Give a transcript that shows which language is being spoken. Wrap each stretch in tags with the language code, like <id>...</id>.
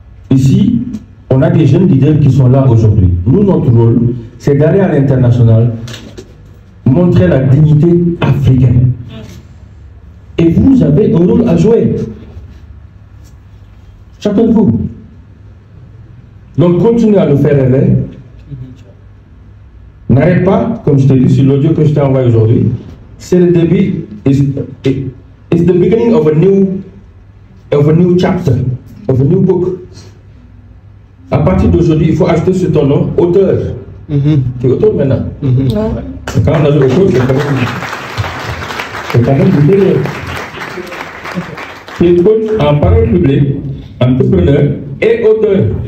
<fr>Ici, on a des jeunes leaders qui sont là aujourd'hui. Nous, notre rôle, c'est d'aller à l'international, montrer la dignité africaine. Et vous avez un rôle à jouer. Chacun de vous. Donc, continuez à nous faire rêver. N'arrête pas, comme je t'ai dit sur l'audio que je t'ai envoyé aujourd'hui. C'est le début.</fr> <en>It's the beginning of a new chapter, of a new book.</en> <fr>À partir d'aujourd'hui, il faut ajouter sur ton nom auteur. Tu es auteur maintenant. Quand on a dit auteur, c'est quand même du délire. Tu es coach en parole publique, entrepreneur et auteur.</fr>